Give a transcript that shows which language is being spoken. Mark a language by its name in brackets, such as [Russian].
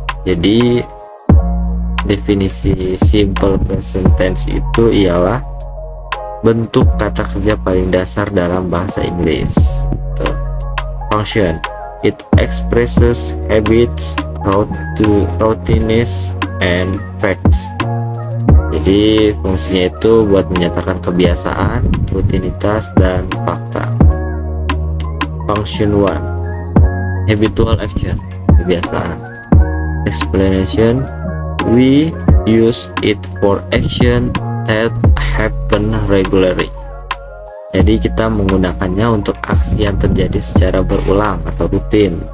[Indonesian] Jadi definisi simple present tense itu ialah bentuk kata kerja paling dasar dalam bahasa Inggris. [English] Function: it expresses habits, routines, and facts. [Indonesian] Jadi fungsinya itu buat menyatakan kebiasaan, rutinitas, dan fakta. [English] Function 1: habitual action, [Indonesian] kebiasaan. [English] Explanation: we use it for action that happen regularly. [Indonesian] Jadi kita menggunakannya untuk aksi yang terjadi secara berulang atau rutin.